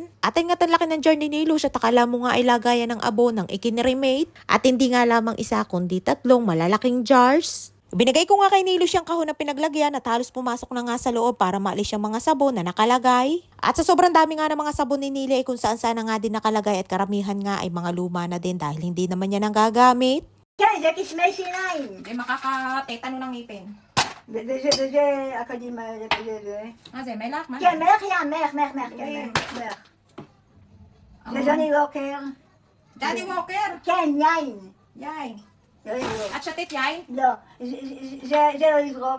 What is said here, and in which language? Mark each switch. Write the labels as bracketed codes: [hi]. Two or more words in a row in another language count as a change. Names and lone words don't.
[tl] At ayun nga ang laki ng jar ni Nilush at akala mo nga ay lagayan ng abo ng ikinremate at hindi nga lamang isa kundi tatlong malalaking jars. Binigay ko nga kay Nilush yung kahon na pinaglagyan at halos pumasok na nga sa loob para maalis yung mga sabon na nakalagay. At sa sobrang dami nga ng mga sabon ni Nili ay kung saan na nga din nakalagay at karamihan nga ay mga luma na din dahil hindi naman niya nang gagamit. [he] כן, זה קסמי שיניים. [tl] Hindi makakatetano ng ngipin. [he] וזה אקדימה, זה. זה מלח? מה? כן, מלח ים, מלח, כן, מלח. זה ג'וני ווקר. Johnny Walker! כן, יין. יין. לא לזרוק. את שתית יין? לא, זה לא לזרוק.